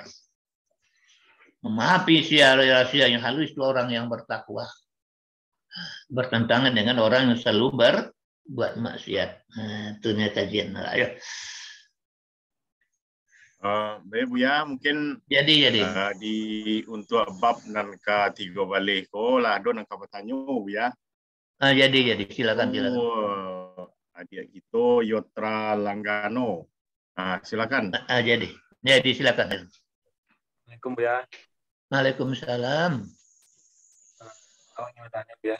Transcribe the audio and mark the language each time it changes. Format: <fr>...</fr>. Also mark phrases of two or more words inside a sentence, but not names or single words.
<id>Memahami rahasia yang halus itu orang yang bertakwa. Bertentangan dengan orang yang selalu berbuat maksiat. Itu kajian. Ayo. Baik Buya, mungkin jadi</id> <min>untuk bab nan ke-3 balik lah do nan ka bertanya Buya.</min> <id>Jadi silakan. Adik itu Yotra Langgano. Silakan. Jadi silakan. Assalamualaikum Buya. Waalaikumsalam. Awak mau tanya Buya.</id>